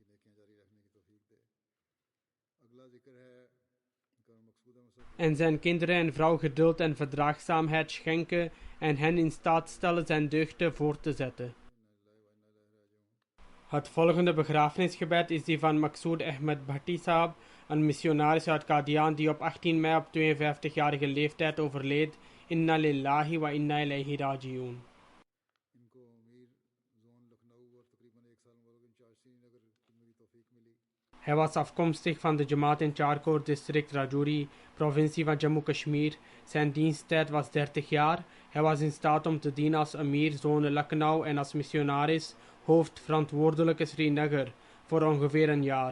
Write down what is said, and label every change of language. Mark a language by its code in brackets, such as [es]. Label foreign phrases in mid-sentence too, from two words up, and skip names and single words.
[nl] En zijn kinderen en vrouw geduld en verdraagzaamheid schenken en hen in staat stellen zijn deugden voort te zetten. Het volgende begrafenisgebed is die van Maqsood Ahmed Bhatti Sahab, een missionaris uit Qadian die op 18 mei op 52-jarige leeftijd overleed. [ar] إنا لله وإنا إليه راجعون. [nl] Hij was afkomstig van de Jamaat in Charkor district Rajouri, provincie van Jammu Kashmir. Zijn diensttijd was 30 jaar. Hij was in staat om te dienen als Amir Zone Lucknow en als missionaris, hoofdverantwoordelijke Srinagar, voor ongeveer een jaar.